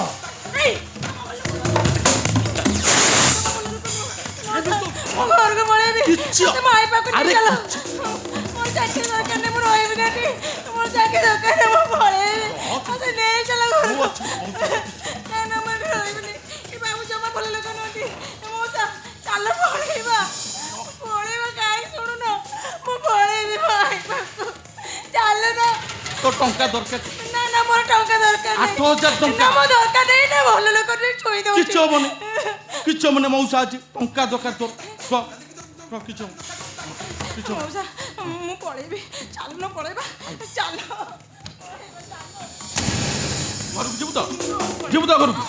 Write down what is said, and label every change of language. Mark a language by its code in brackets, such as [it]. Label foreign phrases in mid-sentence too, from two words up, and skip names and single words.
[or] ମୁଁ ଘରକୁ ପଳେଇବି ମତେ ମୋ ଆଇ ପାଖକୁ ନେଇ ଚାଲ ମୋର ଚାକିରି ଦରକାର ନାହିଁ ମୁଁ ରହିବିନି ଏଠି ମୋର ଚାକିରି ଦରକାର ନାହିଁ ମୁଁ ପଳେଇବି ମତେ ନେଇ ଚାଲ ଘରକୁ ନା ନା ମୁଁ ଏଠି ରହିବିନି ଏ ବାବୁ ଜମା ଭଲ ଲୋକ ନୁହନ୍ତି ମଉସା ଚାଲ ପଳେଇବା କାହିଁ ଶୁଣୁନ ମୁଁ ପଳେଇବି ମୋ ଆଇ ପାଖକୁ ଚାଲ ନା ତୋ ଟଙ୍କା ଦରକାର ନା ନା ମୋର ଟଙ୍କା ଦରକାର ନାହିଁ 8,000 ଟଙ୍କା। ନା ମୋ ଦରକାର ନାହିଁ ନା ଭଲ ଲୋକ ନେଇ ଛୁଇଁ ଦଉଛି କିଛି ହବନି କିଛି ହବନି ମଉସା ଅଛି ଟଙ୍କା ଦରକାର ତୋର କିଛି ହବନି କିଛି ହବନି ମଉସା ମୁଁ ପଳେଇବି ଚାଲୁନ ପଳେଇବା ଚାଲ ଘରକୁ ଯିବୁ ତ ଯିବୁ ତ ଘରକୁ